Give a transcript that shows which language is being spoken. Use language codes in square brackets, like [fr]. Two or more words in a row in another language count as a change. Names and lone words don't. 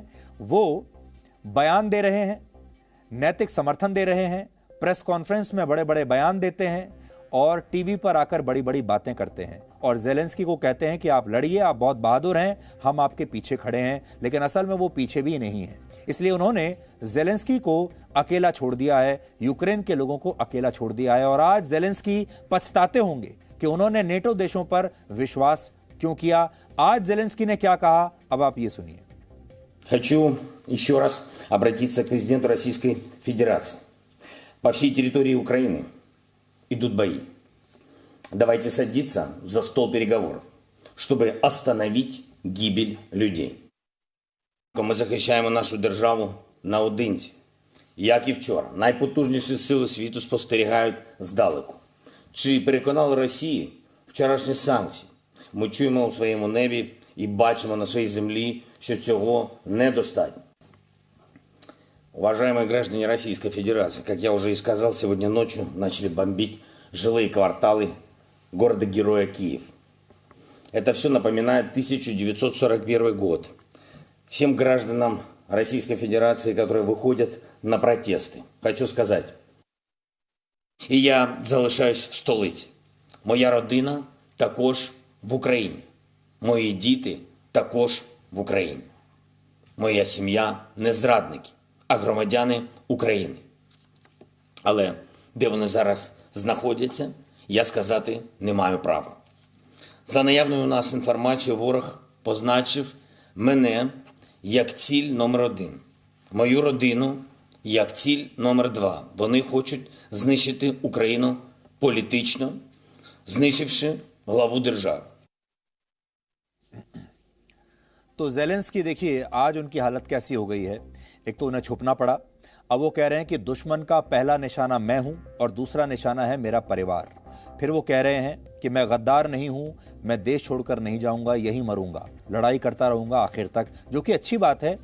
[hi] वो बयान दे रहे हैं, नैतिक समर्थन दे रहे हैं, [en] press conference [hi] में बड़े बड़े बयान देते हैं और टीवी पर आकर बड़ी बड़ी बातें करते हैं और ज़ेलेंस्की को कहते हैं कि आप लड़िए, आप बहुत बहादुर हैं, हम आपके पीछे खड़े हैं। लेकिन असल में वो पीछे भी नहीं है, इसलिए उन्होंने ज़ेलेंस्की को अकेला छोड़ दिया है, यूक्रेन के लोगों को अकेला छोड़ दिया है। और आज ज़ेलेंस्की पछताते होंगे कि उन्होंने नेटो देशों पर विश्वास क्यों किया। आज ज़ेलेंस्की ने क्या कहा, अब आप ये सुनिए। [ru] Хочу еще раз обратиться к президенту Российской Федерации. По всей территории Украины идут бои. Давайте садиться за стол переговоров, чтобы остановить гибель людей. [uk] Ми захищаємо нашу державу наодинці. Як і вчора, найпотужніші сили світу спостерігають здалеку. Чи переконали Росію вчорашні санкції? Ми чуємо у своєму небі і бачимо на своїй землі, що цього недостатньо. [ru] Уважаемые граждане Российской Федерации, как я уже и сказал, сегодня ночью начали бомбить жилые кварталы города-героя Киев. Это все напоминает 1941 год. Всем гражданам Российской Федерации, которые выходят на протесты, хочу сказать. [uk] І я залишаюсь в столиці. Моя родина також в Україні. Мої діти також в Україні. Моя сім'я не зрадники, а громадяни України. Але де вони зараз знаходяться, я сказати не маю права. За наявною у нас інформацією, ворог позначив мене як ціль номер 1. Мою родину як ціль номер 2. Вони хочуть знищити Україну політично, знищивши главу держави. [hi] तो जेलेंस्की देखिए आज उनकी हालत कैसी हो गई है। एक तो उन्हें छुपना पड़ा, अब वो कह रहे हैं कि दुश्मन का पहला निशाना मैं हूं और दूसरा निशाना है मेरा परिवार। फिर वो कह रहे हैं कि मैं गद्दार नहीं हूं, मैं देश छोड़कर नहीं जाऊंगा, यहीं मरूंगा, लड़ाई करता रहूंगा आखिर तक, जो कि अच्छी बात है।